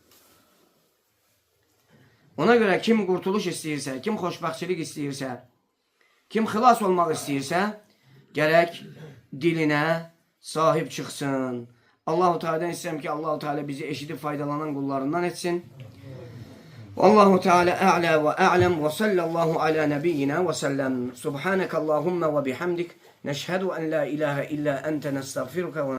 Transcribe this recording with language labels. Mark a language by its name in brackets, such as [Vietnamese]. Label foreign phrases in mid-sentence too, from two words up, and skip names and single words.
[Azerbaijani] Ona görə kim qurtuluş istəyirsə, kim xoşbəxtçilik istəyirsə, kim xilas olmaq istəyirsə, gərək dilinə sahib çıxsın. Allah-u Teala'dan istəyirəm ki, Allah-u Teala bizi eşidib faydalanan qullarından etsin. [Arabic] الله تعالى أعلى وأعلم وصلى الله على نبينا وسلم. سبحانك اللهم وبحمدك نشهد أن لا إله إلا أنت نستغفرك و